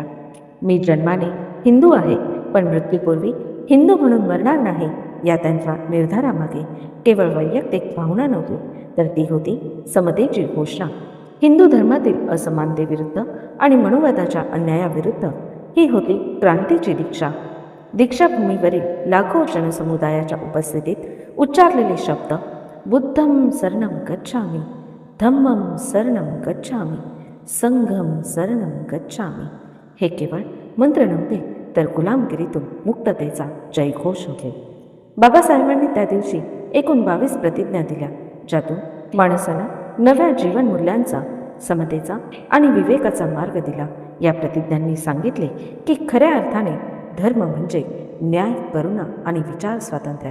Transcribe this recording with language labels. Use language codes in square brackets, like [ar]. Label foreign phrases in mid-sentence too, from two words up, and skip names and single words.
[mr] मी जन्माने हिंदू आहे, पण मृत्यूपूर्वी हिंदू म्हणून मरणार नाही, या त्यांच्या निर्धारामागे केवळ वैयक्तिक भावना नव्हती, तर ती होती समतेची घोषणा. हिंदू धर्मातील असमानतेविरुद्ध आणि मनुवादाच्या अन्यायाविरुद्ध ही होती क्रांतीची दीक्षा. दीक्षाभूमीवरील लाखो जनसमुदायाच्या उपस्थितीत उच्चारलेले शब्द [pi] बुद्धं शरणं गच्छामि, धम्मं शरणं गच्छामि, [mr] संघम शरणं गच्छामि हे केवळ मंत्र नव्हते, तर गुलामगिरीतून मुक्ततेचा जयघोष होते. बाबासाहेबांनी त्या दिवशी एकूण 22 प्रतिज्ञा दिल्या, ज्यातून माणसाला नव्या जीवनमूल्यांचा, समतेचा आणि विवेकाचा मार्ग दिला. या प्रतिज्ञांनी सांगितले की खऱ्या अर्थाने धर्म म्हणजे न्याय, करुणा आणि विचार स्वातंत्र्य.